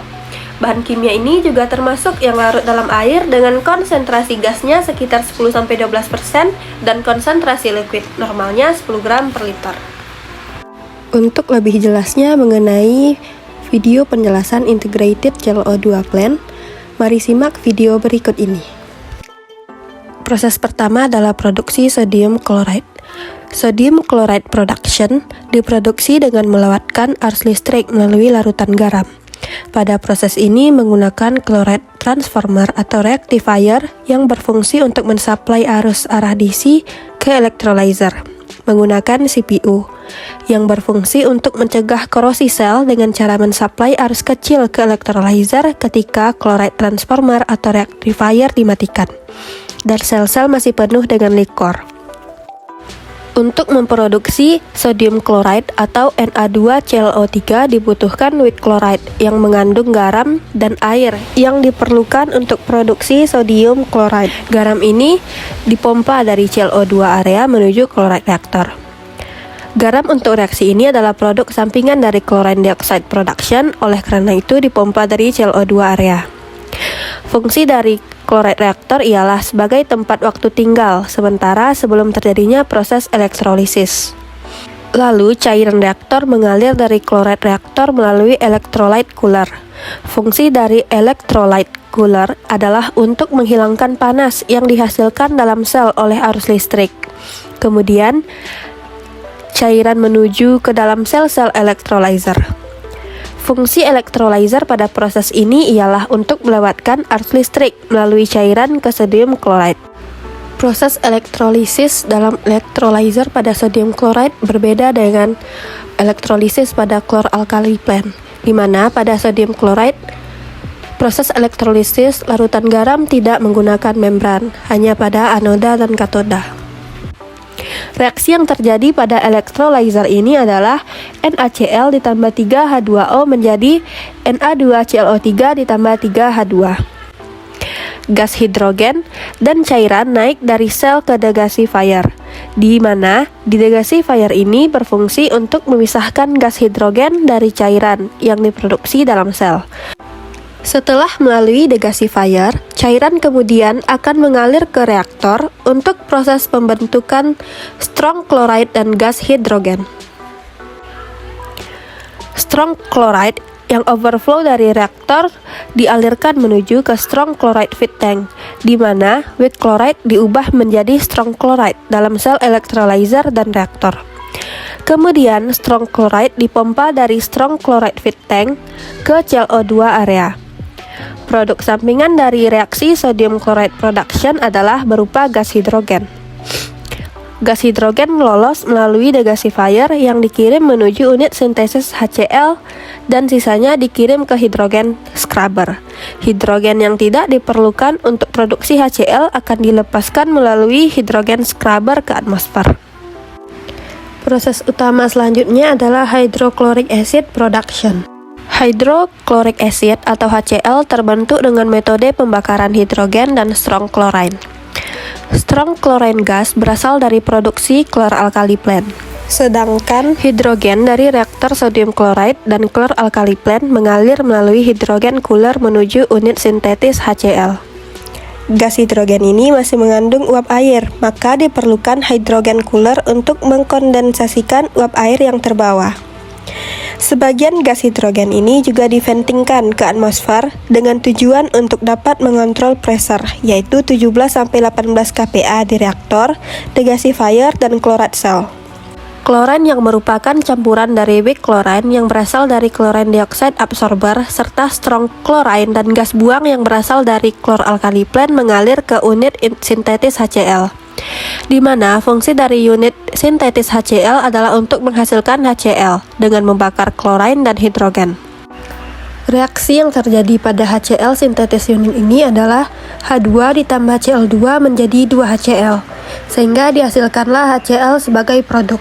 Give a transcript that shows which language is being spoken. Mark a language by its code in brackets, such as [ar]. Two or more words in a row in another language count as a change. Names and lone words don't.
[id] Bahan kimia ini juga termasuk yang larut dalam air dengan konsentrasi gasnya sekitar 10-12% dan konsentrasi liquid normalnya 10 gram per liter. Untuk lebih jelasnya mengenai video penjelasan Integrated ClO2 Plant, mari simak video berikut ini. Proses pertama adalah produksi [en] sodium chloride. Sodium chloride production [id] diproduksi dengan melewatkan arus listrik melalui larutan garam. Pada proses ini menggunakan [en] chloride transformer [id] atau rectifier yang berfungsi untuk mensuplai arus arah DC ke electrolyzer menggunakan CPU yang berfungsi untuk mencegah korosi sel dengan cara mensuplai arus kecil ke electrolyzer ketika [en] chloride transformer [id] atau rectifier dimatikan dan sel-sel masih penuh dengan likor. Untuk memproduksi [en] sodium chloride [id] atau Na2ClO3 dibutuhkan [en] weak chloride [id] yang mengandung garam dan air yang diperlukan untuk produksi [en] sodium chloride. [id] Garam ini dipompa dari ClO2 area menuju chloride reaktor. Garam untuk reaksi ini adalah produk sampingan dari [en] chlorine dioxide production, [id] oleh karena itu dipompa dari ClO2 area. Fungsi dari chloride reaktor ialah sebagai tempat waktu tinggal sementara sebelum terjadinya proses elektrolisis. Lalu, cairan reaktor mengalir dari chloride reaktor melalui [en] electrolyte cooler. [id] Fungsi dari [en] electrolyte cooler [id] adalah untuk menghilangkan panas yang dihasilkan dalam sel oleh arus listrik. Kemudian, cairan menuju ke dalam sel-sel electrolyzer. Fungsi electrolyzer pada proses ini ialah untuk melewatkan arus listrik melalui cairan ke [en] sodium chloride. [id] Proses elektrolisis dalam electrolyzer pada [en] sodium chloride [id] berbeda dengan elektrolisis pada [en] chlor-alkali plant, [id] di mana pada [en] sodium chloride [id] proses elektrolisis larutan garam tidak menggunakan membran, hanya pada anoda dan katoda. Reaksi yang terjadi pada electrolyzer ini adalah NaCl ditambah 3H2O menjadi Na2ClO3 ditambah 3H2. Gas hidrogen dan cairan naik dari sel ke degasifier, di mana di degasifier ini berfungsi untuk memisahkan gas hidrogen dari cairan yang diproduksi dalam sel. Setelah melalui degasifier, cairan kemudian akan mengalir ke reaktor untuk proses pembentukan [en] strong chloride [id] dan gas hidrogen. [en] Strong chloride [id] yang overflow dari reaktor dialirkan menuju ke [en] strong chloride feed tank, [id] di mana [en] weak chloride [id] diubah menjadi [en] strong chloride [id] dalam sel electrolyzer dan reaktor. Kemudian [en] strong chloride [id] dipompa dari [en] strong chloride feed tank [id] ke ClO2 area. Produk sampingan dari reaksi [en] sodium chloride production [id] adalah berupa gas hidrogen. Gas hidrogen lolos melalui degasifier yang dikirim menuju unit sintesis HCl dan sisanya dikirim ke hidrogen scrubber. Hidrogen yang tidak diperlukan untuk produksi HCl akan dilepaskan melalui hidrogen scrubber ke atmosfer. Proses utama selanjutnya adalah [en] hydrochloric acid production. Hydrochloric acid [id] atau HCl terbentuk dengan metode pembakaran hidrogen dan [en] strong chlorine. Strong chlorine gas [id] berasal dari produksi [en] chlor-alkali plant. [id] Sedangkan hidrogen dari reaktor [en] sodium chloride [id] dan [en] chlor-alkali plant [id] mengalir melalui hidrogen cooler menuju unit sintetis HCl. Gas hidrogen ini masih mengandung uap air, maka diperlukan hidrogen cooler untuk mengkondensasikan uap air yang terbawa. Sebagian gas hidrogen ini juga diventingkan ke atmosfer dengan tujuan untuk dapat mengontrol pressure, yaitu 17-18 kPa di reaktor, degasifier, dan [en] chlorate cell. [id] Klorin yang merupakan campuran dari [en] weak chlorine [id] yang berasal dari [en] chlorine dioxide absorber [id] serta [en] strong chlorine [id] dan gas buang yang berasal dari [en] chlor-alkali plant [id] mengalir ke unit sintetis HCl, di mana fungsi dari unit sintetis HCl adalah untuk menghasilkan HCl dengan membakar klorin dan hidrogen. Reaksi yang terjadi pada HCl sintetis unit ini adalah H2 ditambah Cl2 menjadi 2HCl, sehingga dihasilkanlah HCl sebagai produk.